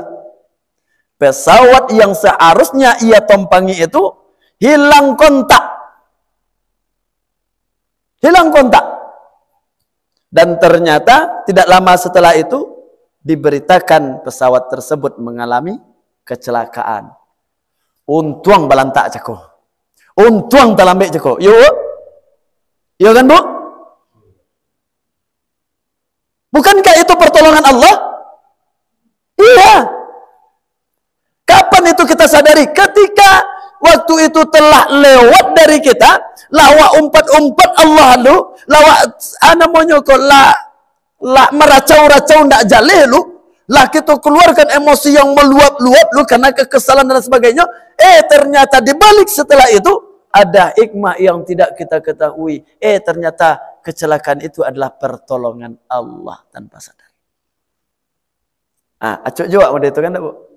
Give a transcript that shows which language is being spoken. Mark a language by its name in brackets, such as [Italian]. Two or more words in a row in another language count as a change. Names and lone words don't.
[Indonesian] Pesawat yang seharusnya ia tumpangi itu hilang kontak. Hilang kontak. Dan ternyata tidak lama setelah itu diberitakan pesawat tersebut mengalami kecelakaan. [Minangkabau] Untuang balantak ceko. Untuang talambek ceko. Yo. Yo kan, Bu? [Indonesian] Bukankah itu pertolongan Allah? Iya. Kapan itu kita sadari? Ketika waktu itu telah lewat dari kita, [Minangkabau] lawa umpat-umpat Allah lu, lawa namanya kok la meracau-racau ndak jaleh lu, [Indonesian] lah kita keluarkan emosi yang meluap-luap lu karena kekesalan dan sebagainya. Ternyata dibalik setelah itu ada hikmah yang tidak kita ketahui. Ternyata kecelakaan itu adalah pertolongan Allah tanpa sadar. Acuk juga model itu kan, Bu?